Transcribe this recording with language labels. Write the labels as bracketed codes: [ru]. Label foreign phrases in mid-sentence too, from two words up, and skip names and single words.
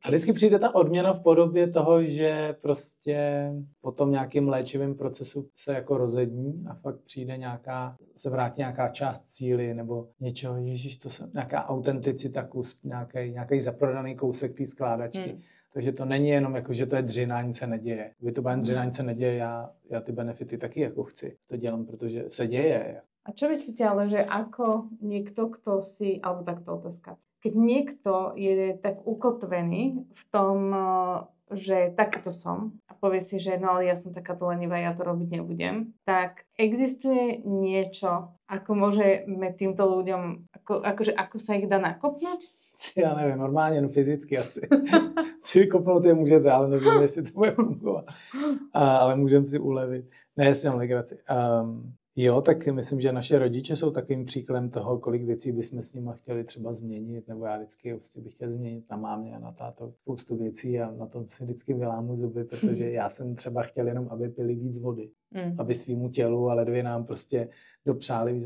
[cs] A vždycky přijde ta odměna v podobě toho, že prostě po tom nějakým léčivém procesu se jako rozední a fakt přijde se vrátí nějaká část cíly nebo něčeho, ježiš, to se nějaká autenticita, nějaký zaprodaný kousek té skládačky. Takže to není jenom jako, že to je dřina, nic se neděje. Kdyby to byla dřina, nic se neděje, já ty benefity taky jako chci. To dělám, protože se děje. [sk] A čo myslíte, ale že ako niekto, kto si, alebo takto otázka, keď niekto je tak ukotvený v tom, že takto som a povie si, že no ale ja som takáto lenivá, ja to robiť nebudem, tak existuje niečo, ako môžeme týmto ľuďom, ako sa ich dá nakopnúť? [cs] Já nevím, normálně, jenom fyzicky asi. Si kopnout je můžete, ale nevím, jestli to bude fungovat. Ale můžeme si ulevit. Ne, si mám legraci. Jo, tak myslím, že naše rodiče jsou takovým příkladem toho, kolik věcí bychom s nimi chtěli třeba změnit, nebo já vždycky bych chtěl změnit na mámě a na táto spoustu věcí a na tom si vždycky vylámu zuby, protože já jsem třeba chtěl jenom, aby pili víc vody, aby svýmu tělu, ale dvě nám prostě dopřáli víc.